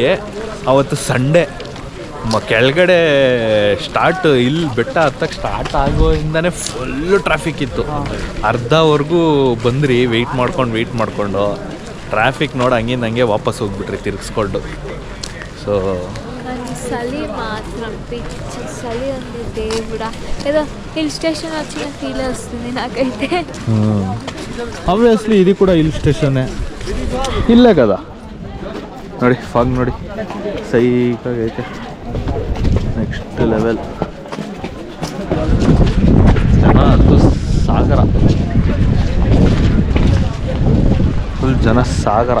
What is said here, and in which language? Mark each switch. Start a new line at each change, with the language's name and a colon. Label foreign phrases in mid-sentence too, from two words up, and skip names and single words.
Kannada: ಆವತ್ತು ಸಂಡೇ ಕೆಳಗಡೆ ಸ್ಟಾರ್ಟ್, ಇಲ್ಲಿ ಬೆಟ್ಟ ಹತ್ತಕ್ಕೆ ಸ್ಟಾರ್ಟ್ ಆಗೋಯಿಂದನೇ ಫುಲ್ಲು ಟ್ರಾಫಿಕ್ ಇತ್ತು. ಅರ್ಧವರೆಗೂ ಬಂದ್ರಿ, ವೆಯ್ಟ್ ಮಾಡ್ಕೊಂಡು ಟ್ರಾಫಿಕ್ ನೋಡಿ ಹಂಗಿಂದ ಹಂಗೆ ವಾಪಸ್ ಹೋಗ್ಬಿಟ್ರಿ ತಿರ್ಗಿಸ್ಕೊಂಡು. ಸೊ
Telugu: చలి మాత్రం పిచ్చి చలి ఉంది దేవుడా. ఏదో
English: hill station
Telugu: వచ్చిన ఫీల్ వస్తుంది నాకైతే. ఆబ్వియస్లీ ఇది కూడా హిల్ స్టేషనే, ಇಲ್ಲೇ కదా.
Kannada: ನೋಡಿ ಫಾಗ್ ನೋಡಿ, ಸೈಕಾಗೈತೆ,
English: next level.
Kannada: ಜನ ಅದು ಸಾಗರ, ಫುಲ್ ಜನ ಸಾಗರ.